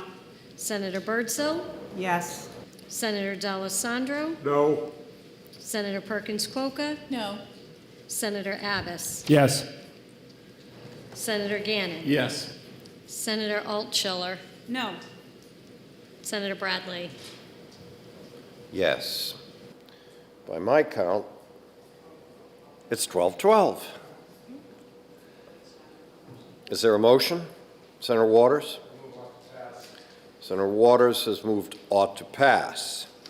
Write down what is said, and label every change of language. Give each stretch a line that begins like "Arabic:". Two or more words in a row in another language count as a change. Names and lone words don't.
English: Senator Birdsall. Yes. Senator D'Alessandro. No. Senator Perkins Quokka. No. Senator Abbas. Yes. Senator Gannon. Yes. Senator Altschiller. No. Senator Bradley. Yes. By my count, it's 12-12. Is there a motion? Senator Waters? Senator Waters has moved ought to pass.